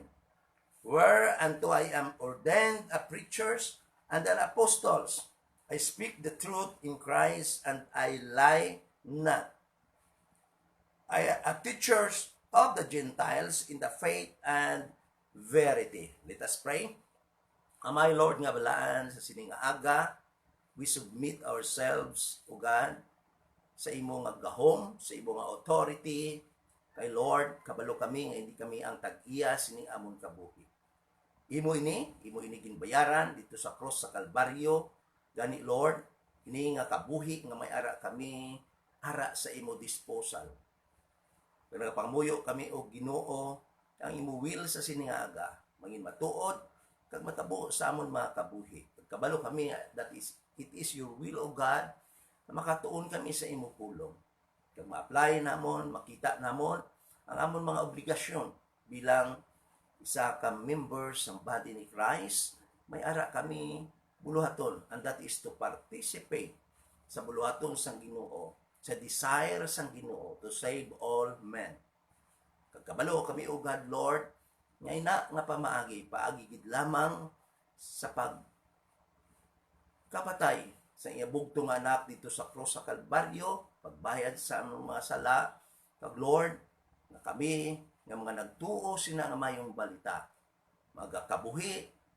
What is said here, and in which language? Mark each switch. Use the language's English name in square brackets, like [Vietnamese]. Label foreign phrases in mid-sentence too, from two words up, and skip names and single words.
[English] Whereunto I am ordained a preacher and an apostles. I speak the truth in Christ, and I lie not. I am teachers of the Gentiles in the faith and verity. Let us pray. [Hiligaynon] Amay Lord nga balaan sa sining aga, [English] we submit ourselves, O God, [Hiligaynon] sa imo nga gahom, sa imo nga authority. Kay Lord, kabalo kami nga hindi kami ang tag-iya sining amon kabuhi. Imo ini ginbayaran dito sa cross sa Kalbaryo. Gani Lord, ini nga kabuhi nga may ara kami, ara sa imo disposal. Kaya nagapangamuyo kami o Ginoo, ang imo will sa siningaga, mangin matuod, kag matabo sa amon mga kabuhi. Kabalo kami, [English] it is your will, O God, [Hiligaynon] na makatuon kami sa imo pulong. Kag ma-apply namon, makita namon, ang amon mga obligasyon bilang isa ka members ng body ni Christ, may ara kami buluhaton, [English] and that is to participate [Hiligaynon] sa buluhaton sang Ginoo, sa [English] desire [Hiligaynon] sang Ginoo [English] to save all men. [Hiligaynon] Kagkabalo kami, [English] O God, [Hiligaynon] Lord, nga ina nga pamaagi, paagigid lamang sa pagkapatay sa iabugtong anak dito sa cross sa Kalbaryo, pagbayad sa among mga sala, kag Lord, na kami nga mga nagtuo sina nga mayong balita, magakabuhi